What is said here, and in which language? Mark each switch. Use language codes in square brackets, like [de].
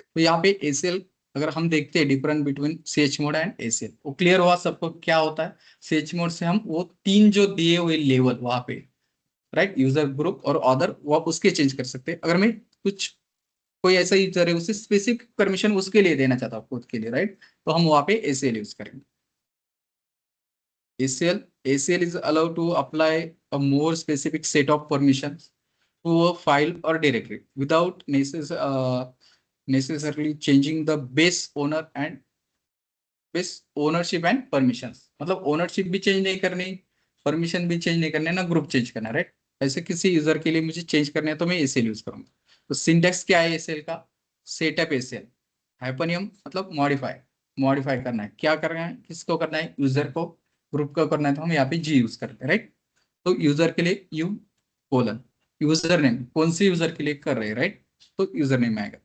[hi] तो यहाँ पे एसीएल अगर हम देखते हैं difference between ch mode and ACL, वो क्लियर हुआ सबको क्या होता है? ch मोड से हम वो 3 जो दिए हुए लेवल वहां पे, राइट, यूजर, ग्रुप और ऑदर, वो आप उसके चेंज कर सकते हैं। अगर मैं कुछ कोई ऐसा यूजर है उसे स्पेसिफिक परमिशन उसके लिए देना चाहता हूँ खुद के लिए, राइट, तो हम वहां पे एसीएल यूज करेंगे। [en] ACL is allowed to apply a more specific set of permissions to a file or directory without necessarily changing the base owner and base ownership and permissions। [hi] मतलब ओनरशिप भी change नहीं करनी, permission भी change नहीं करने, ना group change करना, right? ऐसे किसी यूजर के लिए मुझे चेंज करना है तो मैं एसएल यूज करूंगा। तो सिंटेक्स क्या है एसएल का? सेटअप एसएल, हाइपरनियम मतलब मॉडिफाई करना है। क्या करना है, किसको करना है? यूजर को, ग्रुप को करना है, तो हम यहाँ पे जी यूज करते हैं, राइट। तो यूजर के लिए यू कोलन, यूजर नेम कौन से यूजर के लिए कर रहे हैं, राइट, तो यूजर नेम आएगा।